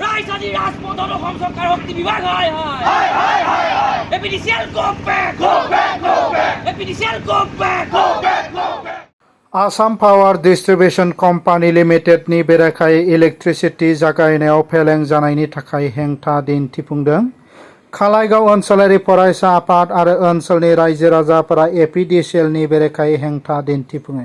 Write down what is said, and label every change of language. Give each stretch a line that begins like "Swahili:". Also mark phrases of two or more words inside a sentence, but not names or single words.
Assamese: পয়সাদি রাজপথন অসম সরকার শক্তি বিভাগ হাই হাই এপিডিসিএল
English: go back
Assamese: এপিডিসিএল
English: go back
Bodo: आसाम पावार डिस्ट्रिबिउशन कम्पानी लिमिटेडनि बेरेखायै इलेक्ट्रिसिटि जागायनायाव फेलें जानायनि थाखाय हेंथा दिन्थिफुंदों। खालाइगाव ओनसोलारि फरायसा आफाद आरो ओनसोलनि रायजो राजाफोरा एपिडिसिएलनि बेरेखायै हेंथा दिन्थिफुङो।